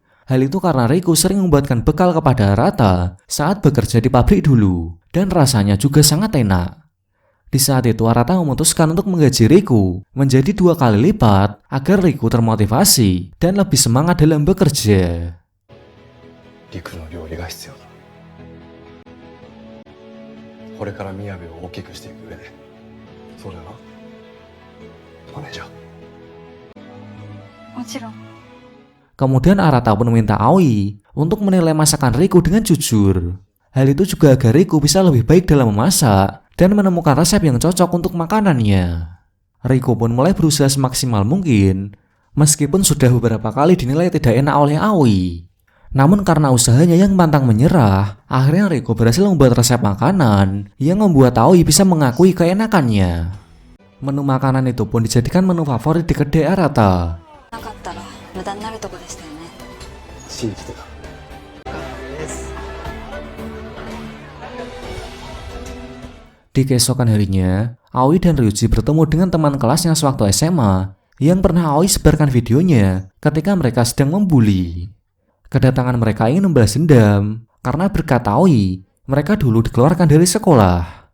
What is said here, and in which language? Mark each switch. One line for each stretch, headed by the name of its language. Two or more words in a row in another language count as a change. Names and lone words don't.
Indonesian: Hal itu karena Riku sering membuatkan bekal kepada Arata saat bekerja di pabrik dulu, dan rasanya juga sangat enak. Di saat itu Arata memutuskan untuk menggaji Riku menjadi 2 kali lipat agar Riku termotivasi dan lebih semangat dalam bekerja.
Japanese: 陸の料理が必要だ。これから宮部を大きくしていく上で、そうだな、マネージャー。もちろん。
Indonesian: Kemudian Arata pun meminta Aoi untuk menilai masakan Riku dengan jujur. Hal itu juga agar Riku bisa lebih baik dalam memasak dan menemukan resep yang cocok untuk makanannya. Riku pun mulai berusaha semaksimal mungkin, meskipun sudah beberapa kali dinilai tidak enak oleh Aoi. Namun karena usahanya yang pantang menyerah, akhirnya Riku berhasil membuat resep makanan yang membuat Aoi bisa mengakui keenakannya. Menu makanan itu pun dijadikan menu favorit di kedai Arata.
Japanese: なかったら無駄になるとこでしたよね。信じてた。
Indonesian: Di keesokan harinya, Aoi dan Ryuji bertemu dengan teman kelasnya sewaktu SMA yang pernah Aoi sebarkan videonya ketika mereka sedang membuli. Kedatangan mereka ingin membalas dendam karena berkat Aoi, mereka dulu dikeluarkan dari sekolah.